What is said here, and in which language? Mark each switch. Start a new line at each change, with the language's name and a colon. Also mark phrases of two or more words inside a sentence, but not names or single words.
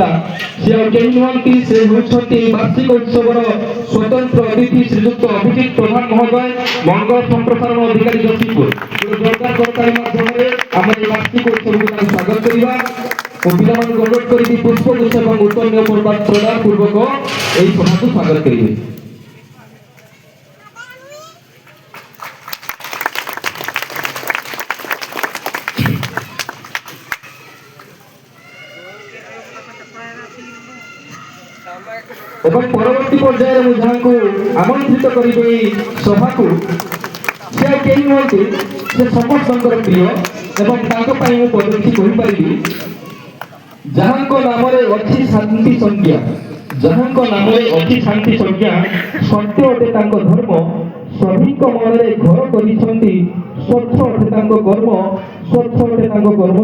Odia: ସେ ଆଉ କେହି ନୁହନ୍ତି, ସେ ହେଉଛନ୍ତି ଏହି ବାର୍ଷିକ ଉତ୍ସବର ସ୍ୱତନ୍ତ୍ର ଅତିଥି ଶ୍ରୀଯୁକ୍ତ ଅଭିଜିତ ପ୍ରଧାନ ମହୋଦୟ, ମଙ୍ଗଳ ସମ୍ପ୍ରସାରଣ ଅଧିକାରୀ ଜଗତସିଂହପୁର। ଯୋରଦାର ସରକାରୀ ମାଧ୍ୟମରେ ଆମେ ଏହି ବାର୍ଷିକ ଉତ୍ସବକୁ ତାଙ୍କୁ ସ୍ୱାଗତ କରିବା ଓ ପିଲାମାନଙ୍କୁ ଅନୁରୋଧ କରିବି ପୁଷ୍ପଗୁଚ୍ଛ ଏବଂ ଉତ୍ତରୀୟ ପ୍ରଦାନ ପୂର୍ବକ ଏହି ସଭାକୁ ସ୍ୱାଗତ କରିବେ। ଏବଂ ପରବର୍ତ୍ତୀ ପର୍ଯ୍ୟାୟେ ମୁଁ ଯାହାଙ୍କୁ ଆମନ୍ତ୍ରିତ କରିବି ଏହି ସଭାକୁ, ସେ ଆଉ କେହି ନୁହନ୍ତି, ସେ ସମସ୍ତଙ୍କର ପ୍ରିୟ ଏବଂ ତାଙ୍କ ପାଇଁ ମୁଁ ପଦକ୍ଷେପ କହିପାରିବି ଯାହାଙ୍କ ନାମରେ ଅଛି ଶାନ୍ତି ସଂଜ୍ଞା, ଯାହାଙ୍କ ନାମରେ ଅଛି ଶାନ୍ତି ସଂଜ୍ଞା, ସତ୍ୟ ଅଟେ ତାଙ୍କ ଧର୍ମ, ସଭିଙ୍କ ମନରେ ଘର କରିଛନ୍ତି, ସ୍ୱଚ୍ଛ ଅଟେ ତାଙ୍କ କର୍ମ, ସ୍ୱଚ୍ଛ ଅଟେ ତାଙ୍କ କର୍ମ।